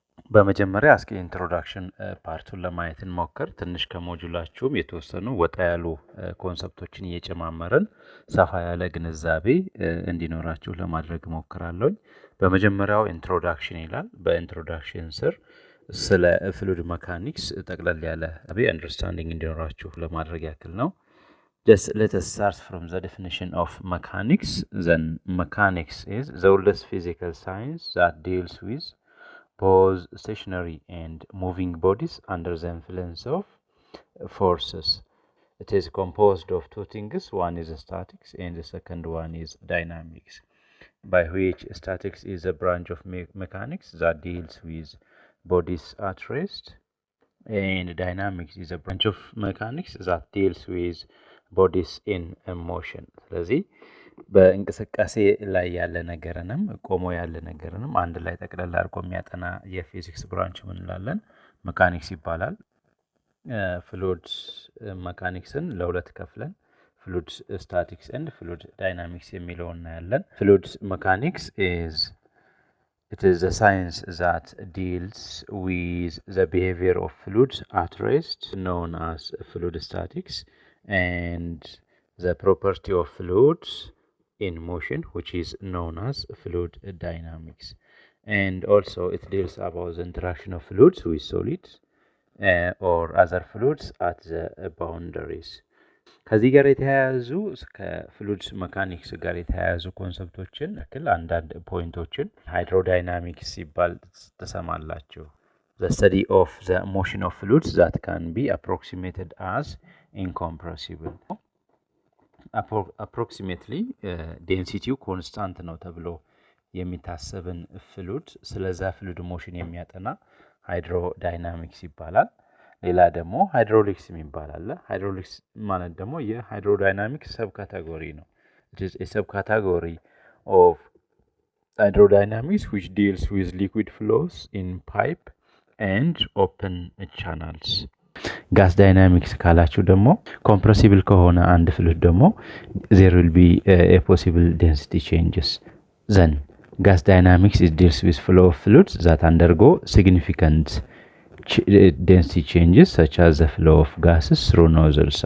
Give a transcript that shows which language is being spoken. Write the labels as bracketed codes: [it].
[am] በመጀመሪያ እስኪ ኢንትሮዳክሽን ፓርቱን ለማየት እንሞክር። ትንሽ ከሞጁላችሁም የተወሰኑ ወጣ ያሉ ኮንሰፕቶችን እየጨማመረን ሰፋ ያለ ግንዛቤ እንዲኖራችሁ ለማድረግ ሞክራለሁ። በመጀመሪያው ኢንትሮዳክሽን ይላል። በኢንትሮዳክሽን ስር ስለ ፍሉይድ መካኒክስ ጠቅለል ያለ አንደርስታንዲንግ እንዲኖራችሁ ለማድረግ ያክል ነው። [en] Just let us start from the definition of mechanics. Then mechanics is the oldest physical science that deals with both stationary and moving bodies under the influence of forces. It is composed of two things. One is statics and the second one is dynamics. By which statics is a branch of mechanics that deals with bodies at rest, and dynamics is a branch of mechanics that deals with bodies in motion. [am] ስለዚህ በእንቅስቃሴ ላይ ያለ ነገርንም ቆሞ ያለ ነገርንም አንድ ላይ ጠቅለል አድርጎ የሚያጠና የፊዚክስ ብራንች ምን እንላለን? መካኒክስ ይባላል። ፍሉይድ መካኒክስን ለሁለት ከፍለን [en] fluid statics and fluid dynamics [am] የሚለውን እናያለን። [en] Fluid mechanics is the science that deals with the behavior of fluids at rest, known as fluid statics, and the property of fluids in motion, which is known as fluid dynamics. And also it deals about the interaction of fluids with solids or other fluids at the boundaries. [am] ከዚህ ጋር የተያያዙ ከፍሉይድ መካኒክስ ጋር የተያያዙ ኮንሰፕቶችን እክል አንዳንድ ፖይንቶችን ሃይድሮዳይናሚክስ ሲባል ተሰማላችሁ። [en] The study of the motion of fluids that can be approximated as incompressible. [am] Approximately ዴንሲቲው ኮንስታንት ነው ተብሎ የሚታሰብን ፍሉይድ ስለዛ ፍሉይድ ሞሽን የሚያጠና ሃይድሮዳይናሚክስ ይባላል። ሌላ ደግሞ ሃይድሮሊክስ የሚባል አለ። ሃይድሮሊክስ ማለት ደግሞ የሃይድሮዳይናሚክስ ሰብ ካቴጎሪ ነው። [en] It is a subcategory of hydrodynamics which deals with liquid flows in pipe and open channels. [am] ጋስ ዳይናሚክስ ካላችሁ ደግሞ ኮምፕረሲብል ከሆነ አንድ ፍሉይድ ደግሞ [en] there will be a possible density changes. Then gas dynamics it deals with flow of fluids that undergo significant density changes such as the flow of gases through nozzles.